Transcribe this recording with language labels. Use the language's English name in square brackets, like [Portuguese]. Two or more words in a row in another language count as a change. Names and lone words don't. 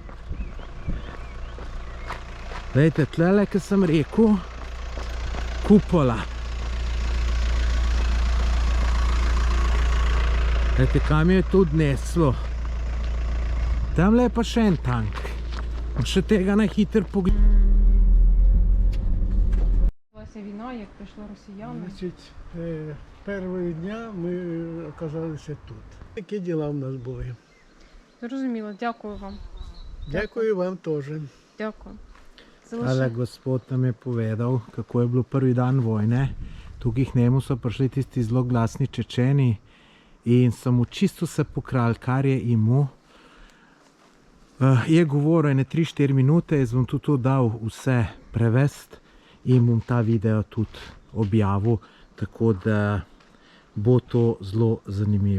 [Slovenian] Glejte, tlele, ker sem rekel, kupola. Glejte, kam je to odneslo. Tamle je pa še en tank. Še tega na hiter pogled. [Ukrainian] Війна, як прийшли росіяни. Значить, першого дня ми оказалися тут. Такі діла в нас були. Зрозуміло, дякую вам. Дякую вам теж. Дякую. [Slovenian] Ale gospod nam je povedal, kako je bilo prvi dan vojne. Tukaj k njemu so prišli tisti zelo glasni Čečeni in so mu čisto se pokrali, kar je imel. Je govoril ene 3-4 minute, jaz bom tudi to dal vse prevest in bom ta video tudi objavil, tako da bo to zelo zanimivo.